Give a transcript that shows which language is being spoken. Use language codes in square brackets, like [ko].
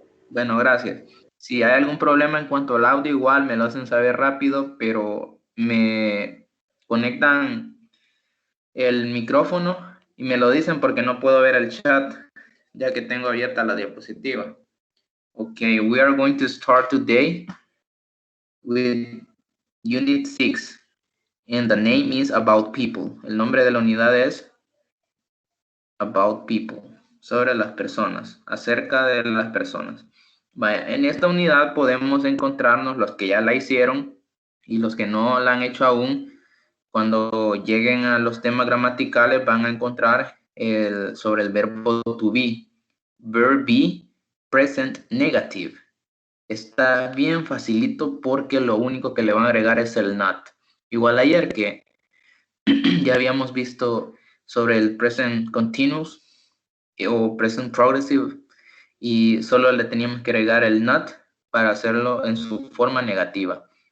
[es] Bueno, gracias. Si hay algún problema en cuanto al audio, igual me lo hacen saber rápido, pero me conectan el micrófono y me lo dicen porque no puedo ver el chat, ya que tengo abierta la diapositiva. [en] Okay, we are going to start today with Unit 6, and the name is About People. [es] El nombre de la unidad es About People, sobre las personas, acerca de las personas. Vaya, en esta unidad podemos encontrarnos los que ya la hicieron y los que no la han hecho aún. Cuando lleguen a los temas gramaticales van a encontrar sobre el verbo to be. [en] Verb be, present negative. [es] Está bien facilito porque lo único que le van a agregar es el not. Igual ayer que ya habíamos visto sobre el present continuous o present progressive y solo le teníamos que agregar el not para hacerlo en su forma negativa.